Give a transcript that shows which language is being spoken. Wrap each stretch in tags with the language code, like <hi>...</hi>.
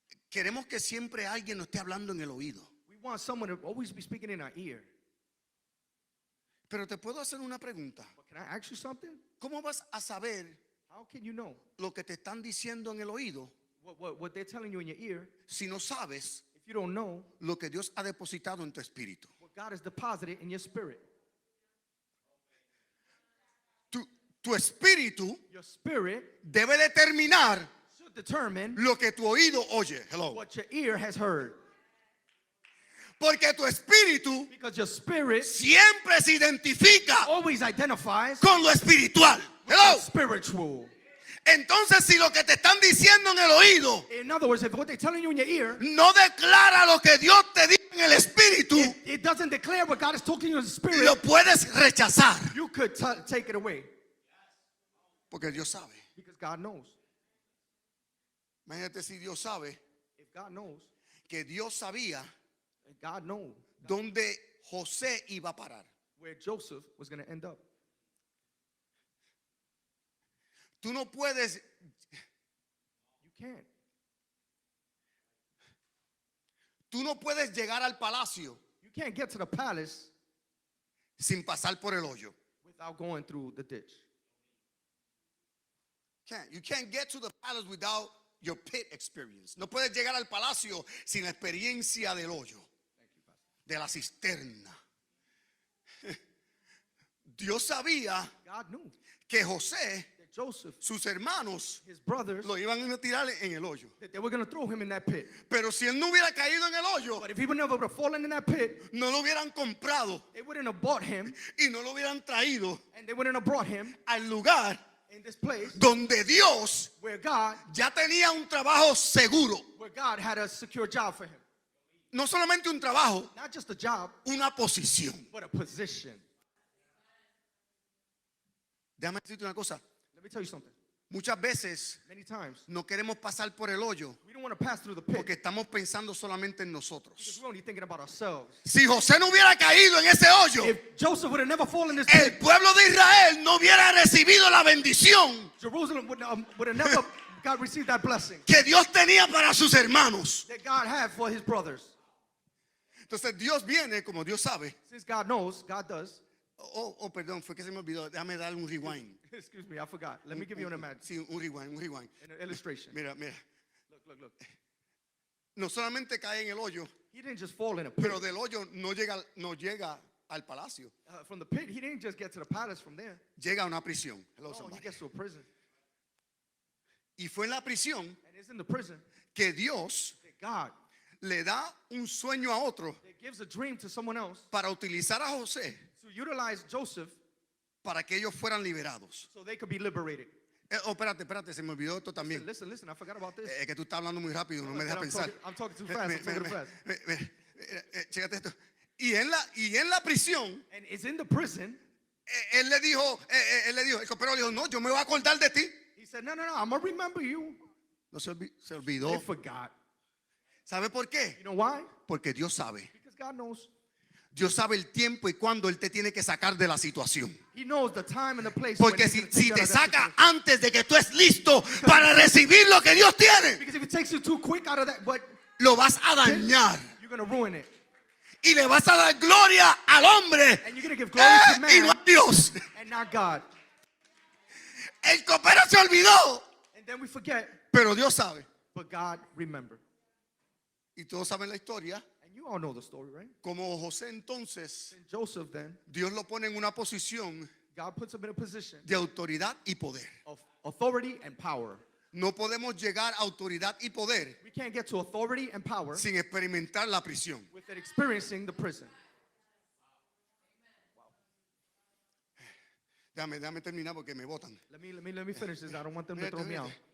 <es>queremos que siempre alguien nos esté hablando en el oído.</es> <en>we want someone to always be speaking in our ear.</en> <es>Pero te puedo hacer una pregunta.</es> <en>But can I ask you something?</en> <es>¿Cómo vas a saber</es> <en>How can you know</en> <es>lo que te están diciendo en el oído</es> <en>what they're telling you in your ear</en> <es>si no sabes</es> <en>if you don't know</en> <es>lo que Dios ha depositado en tu espíritu?</es> <en>what God has deposited in your spirit?</en> <es>Tu espíritu</es> <en>Your spirit</en> <es>debe determinar</es> <en>should determine</en> <es>lo que tu oído oye. Hello.</es> <en>what your ear has heard.</en> <es>Porque tu espíritu</es> <en>Because your spirit</en> <es>siempre se identifica</es> <en>always identifies</en> <es>con lo espiritual.</es> <en>with Hello. the spiritual.</en> <es>Entonces, si lo que te están diciendo en el oído</es> <en>In other words, if what they're telling you in your ear,</en> <es>no declara lo que Dios te dice en el espíritu,</es> <en>it doesn't declare what God is talking to you in the spirit,</en> <es>lo puedes rechazar.</es> <en>you could take it away</en> <es>Porque Dios sabe.</es> <en>because God knows.</en> <es>Imagínate si Dios sabe</es> <en>If God knows,</en> <es>que Dios sabía</es> <en>if God knows</en> <es>dónde José iba a parar.</es> <en>where Joseph was going to end up.</en> <es>Tú no puedes,</es> <en>You can't.</en> <es>tú no puedes llegar al palacio</es> <en>You can't get to the palace</en> <es>sin pasar por el hoyo.</es> <en>without going through the ditch. You can't get to the palace without your pit experience.</en> <es>No puedes llegar al palacio sin la experiencia del hoyo, de la cisterna. Dios sabía</es> <en>God knew</en> <es>que José,</es> <en>that Joseph,</en> <es>sus hermanos,</es> <en>his brothers,</en> <es>lo iban a tirar en el hoyo.</es> <en>that they were going to throw him in that pit.</en> <es>Pero si él no hubiera caído en el hoyo,</es> <en>But if he would never have fallen in that pit,</en> <es>no lo hubieran comprado</es> <en>they wouldn't have bought him</en> <es>y no lo hubieran traído</es> <en>and they wouldn't have brought him</en> <es>al lugar</es> <en>in this place</en> <es>donde Dios</es> <en>where God</en> <es>ya tenía un trabajo seguro.</es> <en>had a secure job for him.</en> <es>No solamente un trabajo,</es> <en>Not just a job,</en> <es>una posición.</es> <en>but a position.</en> <es>Déjame decirte una cosa.</es> <en>Let me tell you something.</en> <es>Muchas veces</es> <en>Many times,</en> <es>no queremos pasar por el hoyo</es> <en>we don't want to pass through the pit</en> <es>porque estamos pensando solamente en</es> <en>because</en> <es>nosotros.</es> <en>we're only thinking about ourselves.</en> <es>Si José no hubiera caído en ese hoyo,</es> <en>If Joseph would have never fallen in this</en> <es>el</es> <en>pit,</en> <es>pueblo de Israel no hubiera recibido la bendición</es> <en>Jerusalem would have never God received that blessing</en> <es>que Dios tenía para sus hermanos.</es> <en>that God had for his brothers.</en> <es>Entonces Dios viene, como Dios sabe.</es> <en>Since God knows, God does.</en> <es>Oh, perdón, fue que se me olvidó. Déjame dar un rewind.</es> <en>Excuse me, I forgot. Let me give you an imagine,</en> <es>Sí, un rewind.</es> <en>an illustration.</en> <es>Mira.</es> <en>Look.</en> <es>No solamente cae en el hoyo,</es> <en>He didn't just fall in a pit.</en> <es>pero del hoyo no llega al palacio.</es> <en>From the pit, he didn't just get to the palace from there.</en> <es>Llega a una prisión. Hello,</es> <en>No, he somebody. gets to a prison.</en> <es>Y fue en la prisión</es> <en>And it's in the prison</en> <es>que Dios</es> <en>that God</en> <es>le da un sueño a otro</es> <en>that gives a dream to someone else</en> <es>para utilizar a José</es> <en>to utilize Joseph</en> <es>para que ellos fueran liberados.</es> <en>so they could be liberated.</en> <es>Espérate, se me olvidó esto también.</es> <en>Listen, I forgot about this.</en> <es>Es que tú estás hablando muy rápido, no me dejas</es> <en>I'm</en> <es>pensar.</es> <en>I'm talking too fast. I'm talking too fast.</en> <es>Chécate esto. Y en la prisión,</es> <en>And it's in the prison.</en> <es>él le dijo, el copero le dijo, no, yo me voy a acordar de ti.</es> <en>He said, no, I'm going to remember you.</en> <es>No se olvidó.</es> <en>They forgot.</en> <es>¿Sabe por qué?</es> <en>You know why?</en> <es>Porque Dios sabe.</es> <en>Because God knows.</en> <es>Dios sabe el tiempo y cuándo Él te tiene que sacar de la situación.</es> <en>He knows the time and the place. when</en> <es>Porque</es> <en>he's</en> <es>si</es> <en>gonna take you out</en> <es>te</es> <en>of that</en> <es>saca</es> <en>situation.</en> <es>antes de que tú estés listo para recibir lo que Dios tiene,</es> <en>Because if it takes you too quick out of that, but</en> <es>lo vas a dañar.</es> <en>you're going to ruin it.</en> <es>Y le vas a dar gloria al hombre.</es> <en>And you're going to give glory to</en> <es>Y no</es> <en>man</en> <es>a Dios.</es> <en>and not God.</en> <es>El copero se olvidó.</es> <en>And then we forget,</en> <es>Pero Dios sabe.</es> <en>but God remembered.</en> <es>Y todos saben la historia.</es> <en>And you all know the story, right?</en> <es>Como José entonces,</es> <en>And Joseph then,</en> <es>Dios lo pone en una posición</es> <en>God puts him in a position</en> <es>de autoridad y poder.</es> <en>of authority and power.</en> <es>No podemos llegar a autoridad y poder</es> <en>We can't get to authority and power</en> <es>sin experimentar la prisión.</es> <en>without experiencing the prison.</en> <es>Déjame terminar porque me botan.</es> <en>Let me finish this. I don't want them to throw me out.</en>